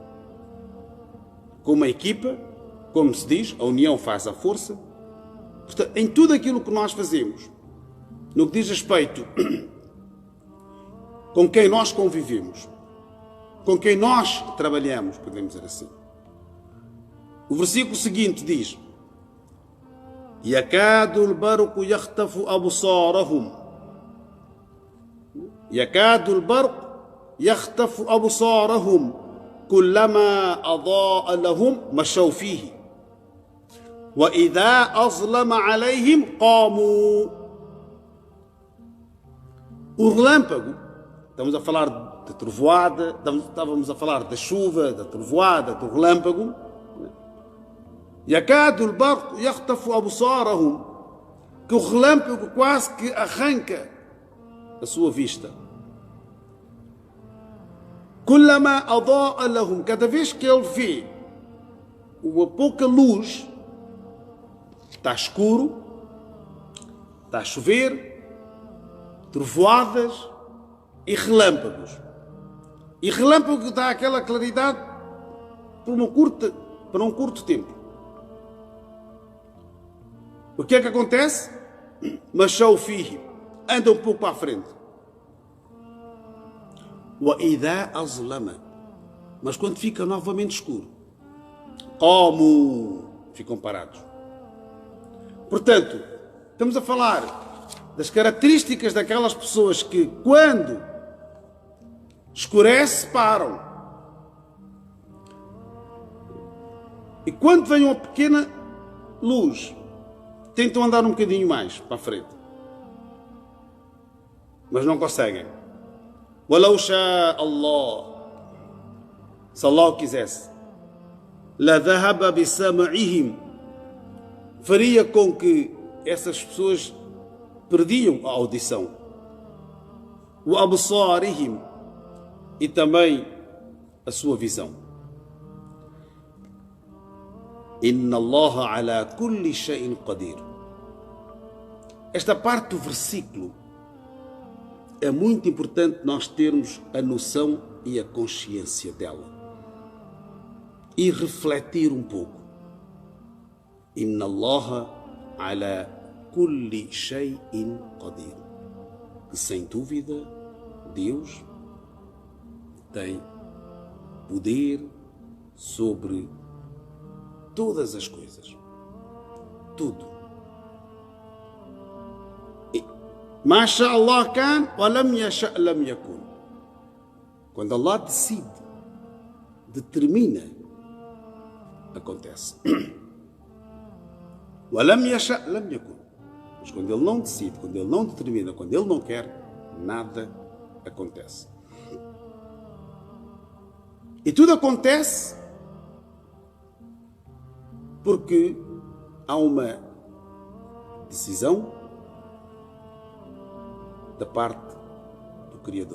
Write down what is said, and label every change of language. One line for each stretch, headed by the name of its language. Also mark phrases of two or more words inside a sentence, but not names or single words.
Portuguese: Com uma equipa, como se diz, a união faz a força. Portanto, em tudo aquilo que nós fazemos, no que diz respeito com quem nós convivemos, com quem nós trabalhamos, podemos dizer assim. O versículo seguinte diz:
Arabic: يَكَادُ الْبَرْقُ يَخْتَفُ أَبْصَارَهُمْ يَكَادُ الْبَرْقُ يَخْتَفُ أَبْصَارَهُمْ كُلَّمَا أَضَاءَ لَهُمْ مَشَوْا فِيهِ وَإِذَا أَظْلَمَ عَلَيْهِمْ قَامُوا.
Portuguese: O relâmpago, estamos a falar de trovoada, estávamos a falar da chuva, da trovoada, do relâmpago.
Arabic: يَكَادُ الْبَرْقُ يَخْتَفُ أَبْصَارَهُمْ,
Portuguese: que o relâmpago quase que arranca a sua vista.
Arabic: كُلَّمَا أَضَاءَ لَهُمْ,
Portuguese: cada vez que ele vê uma pouca luz, está escuro, está a chover, trovoadas e relâmpagos. E relâmpago dá aquela claridade por um curto tempo. O que é que acontece?
Arabic: مشوا فيه,
Portuguese: anda um pouco para a frente.
Arabic: وإذا أظلم,
Portuguese: mas quando fica novamente escuro, como ficam parados. Portanto, estamos a falar das características daquelas pessoas que, quando escurece, param. E quando vem uma pequena luz, tentam andar um bocadinho mais para a frente, mas não conseguem.
Arabic: ولو شاء الله,
Portuguese: se Allah quisesse,
Arabic: لذهب بسمعهم,
Portuguese: faria com que essas pessoas perdiam a audição,
Arabic: وأبصارهم,
Portuguese: e também a sua visão.
Arabic: إن الله على كل شيء قدير.
Portuguese: Esta parte do versículo é muito importante nós termos a noção e a consciência dela e refletir um pouco.
Arabic: إن الله على كل شيء قدير.
Portuguese: Que sem dúvida Deus tem poder sobre todas as coisas. Tudo.
Arabic: ما شاء الله كان ولم يشأ لم يكن.
Portuguese: Quando Allah decide, determina, acontece.
Arabic: ولم يشأ لم يكن.
Portuguese: Mas quando Ele não decide, quando Ele não determina, quando Ele não quer, nada acontece. E tudo acontece porque há uma decisão da parte do Criador.